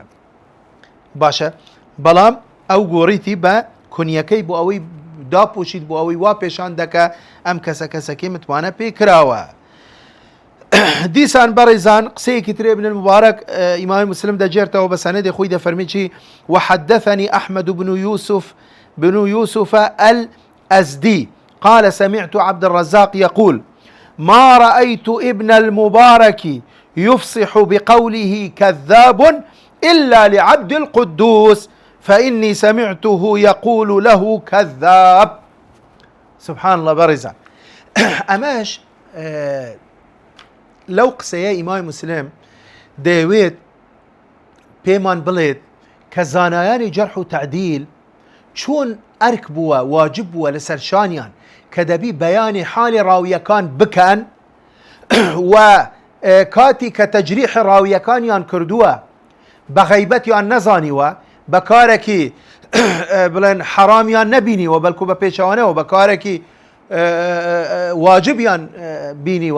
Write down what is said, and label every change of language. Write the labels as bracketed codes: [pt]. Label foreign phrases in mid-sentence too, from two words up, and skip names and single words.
[ckb] باشە بەڵام ئەو گۆڕیتی بە کونیەکەی بۆ ئەوەی داپۆشیت بۆ ئەوەی وا پێشان دەکە ئەم کەسەکەی متوانە پێی کراوە. دیسان بەڕێزان قسەیەکی ترێ ابن المبارك ئیمامی مسلم دەجێرتەوە بە سەنەدی خۆی دەفەرمی چی؟ [ar] وحدثني أحمد بن يوسف الأزدي قال سمعت عبد الرزاق يقول ما رأيت ابن المبارك يفصح بقوله كذاب إلا لعبد القدوس فإني سمعته يقول له كذاب. سبحان الله [ckb] بەڕێزان ئەمەش لەو قسەیە ئیمامی مسلم دەیەوێت پێمان بڵێت کە زانایانی جەرح و تعدیل چۆن ئەرک بووە واجب بووە لەسەر شانیان کە دەبی بەیانی حالی ڕاویەکان بکەن و کاتی کە تەجریح ڕاویەکانیان کردووە بە غەیبەتیان نەزانیوە بە کارێکی بڵێن حرامیان نەبینیوە بەلکو بە پێچەوانەوە بە کارێکی واجبیان بینیوە.